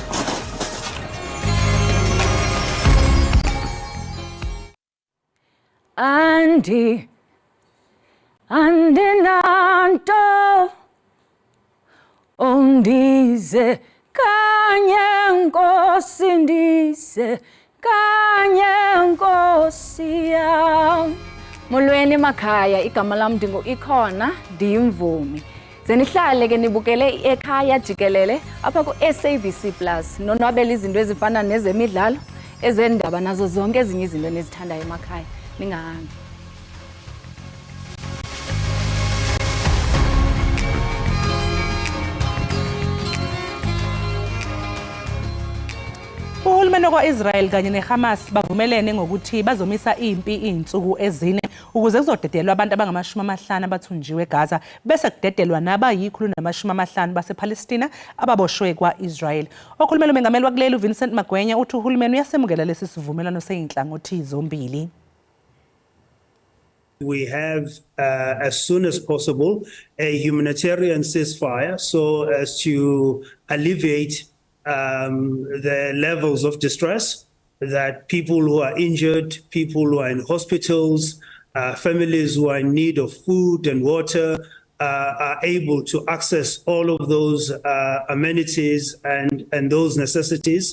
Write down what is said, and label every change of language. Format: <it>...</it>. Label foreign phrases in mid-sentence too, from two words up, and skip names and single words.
<xh>Andinanto undize kanye nkosi ndize kanye nkosi yam. Molweni makhaya, igama lam Ikhona, ndiyimvumi. Ze nihlale ke nibukele Ekhaya Jikelele apha ku SABC Plus. Nonwabela izinto ezifana nezemidlalo, ezendaba nazo zonke ezinye izinto enizithandayo emakhaya. Ningahambi.</xh> <zu>Uhulumeni kwa-Israel kanye neHamas bavumelene ngokuthi bazomisa impi izinsuku ezine ukuze kuzodedelwa abantu abangama-50 abathunjiwe eGaza bese kudedelwa naba-150 basePalestina ababoshwe kwa-Israel. Okhulumela umengameli wakuleli uVincent Magwenya uthi uhulumeni uyasemukela lesi sivumelwano seyinhlangothi zombili.</zu> <en>We have, as soon as possible, a humanitarian ceasefire so as to alleviate the levels of distress that people who are injured, people who are in hospitals, families who are in need of food and water are able to access all of those amenities and those necessities.</en>